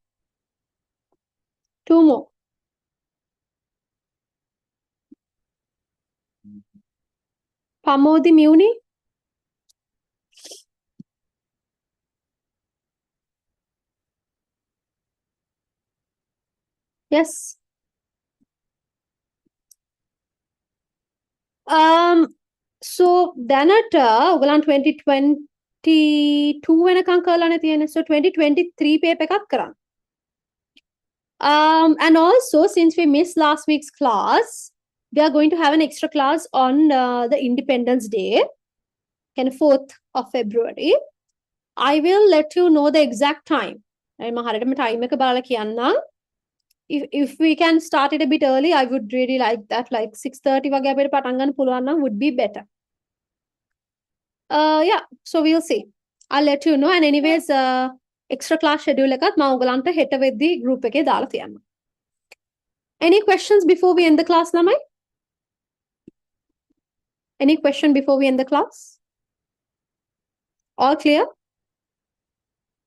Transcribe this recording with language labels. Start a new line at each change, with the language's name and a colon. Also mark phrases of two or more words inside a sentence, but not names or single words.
English: 2 more. Pamodi Muni? Yes.
Sinhala: So දැනට ඔයගලන් 2022 වෙනකන් කරලානේ තියෙන්නේ. So 2023 paper එකක් කරන්න.
English: And also, since we missed last week's class, we are going to have an extra class on the Independence Day, 4th of February. I will let you know the exact time. If we can start it a bit early, I would really like that. Like 6:30
Sinhala: වගේ අපිට පටන් ගන්න පුළුවන් නම්
English: would be better. Yeah, so we'll see. I'll let you know. And anyways, extra class schedule
Sinhala: එකත් මම ඔයගලන්ට හෙට වෙද්දී
English: group
Sinhala: එකේ දාලා තියන්න.
English: Any questions before we end the class, Lamai? Any question before we end the class? All clear?